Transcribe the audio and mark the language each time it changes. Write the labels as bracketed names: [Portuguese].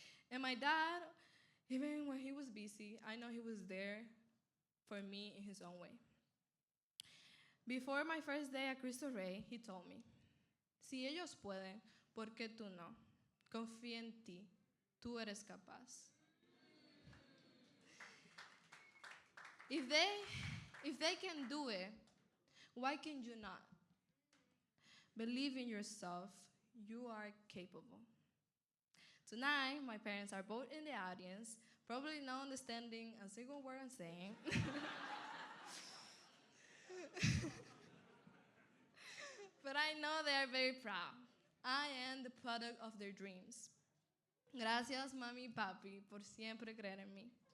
[English] And my dad, even when he was busy, I know he was there for me in his own way. Before my first day at Cristo Rey, he told me, [Spanish] si ellos pueden, ¿por qué tú no? Confía en ti. Tú eres capaz. [English] If they can do it, why can you not? Believe in yourself. You are capable. Tonight, my parents are both in the audience, probably not understanding a single word I'm saying. But I know they are very proud. I am the product of their dreams. [Spanish] Gracias, mami y papi, por siempre creer en mí.